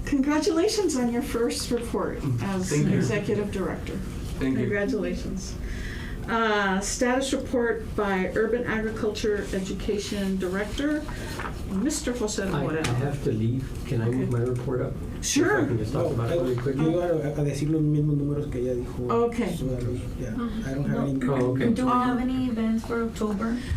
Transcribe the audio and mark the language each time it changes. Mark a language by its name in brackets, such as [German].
[English] Congratulations on your first report as Thank you. executive director. Thank you. Congratulations. Status report by Urban Agriculture Education Director, Mr. Jose I Moreno. have to leave. Can I move my report up? Sure. If I can just talk about it really quickly. [Spanish] Yo iba a decir los mismos números que ella dijo. [English] Okay. So that we- yeah, I don't have any. Oh, okay. Do we have any events for October?